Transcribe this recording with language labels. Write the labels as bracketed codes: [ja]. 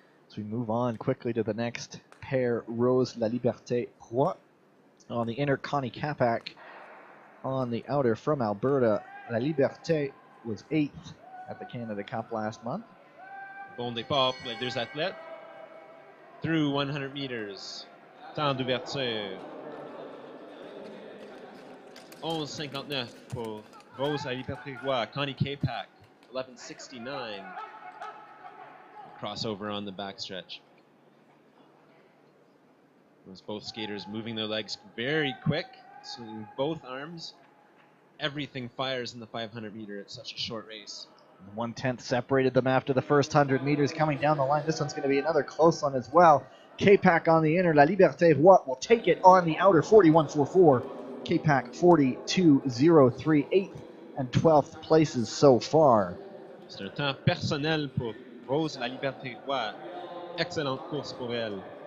[en] As we move on quickly to the next pair, Rose La Liberté Roy on the inner, Connie Capac on the outer from Alberta. La Liberté was 8th at the Canada Cup last month. [fr] Bon départ pour les deux athlètes. [en] Through 100 meters. [fr] Temps d'ouverture. 11.59 pour Rose La Liberté Roy. [en] Connie Capac, 11.69. Crossover on the backstretch. Those both skaters moving their legs very quick, swinging both arms. Everything fires in the 500 meter. It's such a short race. 1/10 separated them after the first 100 meters coming down the line. This one's going to be another close one as well. K-Pac on the inner. La Liberté Roy will take it on the outer, 41.44. K-Pac 42.03, 8th and 12th places so far. [fr] C'est un temps personnel pour Rose La Liberté Roy. Excellente course pour elle.